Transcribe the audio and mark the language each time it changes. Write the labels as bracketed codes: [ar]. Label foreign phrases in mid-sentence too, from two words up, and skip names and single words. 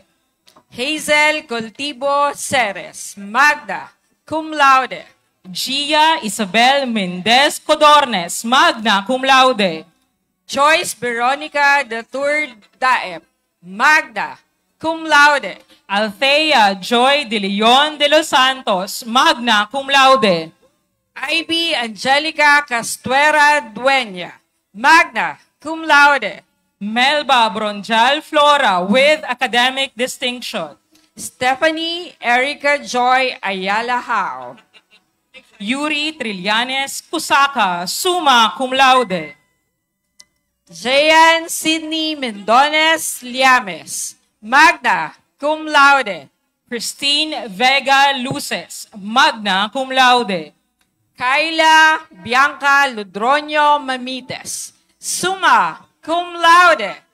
[en] Hazel Coltibo Ceres, [la] magna cum laude. [en] Gia Isabel Mendez Codornes, [la] magna cum laude. [en] Joyce Veronica Datur Daep, [la] magna cum laude. [en] Althea Joy de Leon de los Santos, [la] magna cum laude. [en] Ivy Angelica Castuera Dueña, [la] magna cum laude. [en] Melba Bronjal Flora with academic distinction. Stephanie Erica Joy Ayala Hao. Yuri Trillanes Kusaka, [la] summa cum laude. [en] Jayan Sidney Mendones Liames, [la] magna cum laude. [en] Christine Vega Luces, [la] magna cum laude. [en] Kyla Bianca Ludronio Mamites, [la] summa cum laude.